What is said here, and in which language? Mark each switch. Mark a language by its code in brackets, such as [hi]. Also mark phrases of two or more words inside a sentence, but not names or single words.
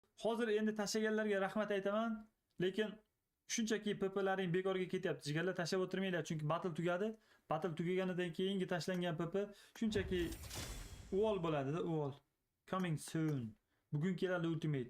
[uz] Hozir endi tashlaganlarga rahmat aytaman, lekin shunchaki PP'laring bekorga ketyapti. Jigarlar tashlab o'tirmanglar, chunki battle tugadi. Battle tugaganidan keyingi tashlangan PP shunchaki wall bo'ladi-da, wall. [en] Coming soon. [uz] Bugun keladi Ultimate.